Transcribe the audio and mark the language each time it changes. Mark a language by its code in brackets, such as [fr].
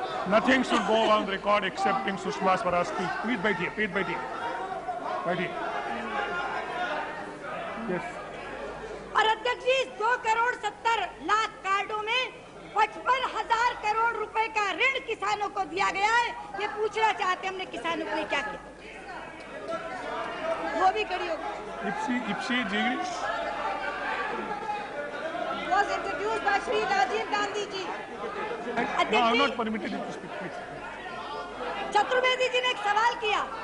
[en] Nothing should go on record excepting Sushma Swaraj speech. Please [hi] बैठिए, [en] please [hi] बैठिए, बैठिए। [en] Yes. [hi] और अध्यक्ष जी, 2,70,00,000 कार्डों में 55,000 करोड़ रुपए का ऋण किसानों को दिया गया है। ये पूछना चाहते हैं हमने किसानों को क्या किया, वो भी खड़ी होगी। इप्सी जी [en] was introduced by Shri Rajiv Gandhi जी। No, I'm not permitted to speak, please. [hi] Chaturvedi ji ने एक सवाल किया।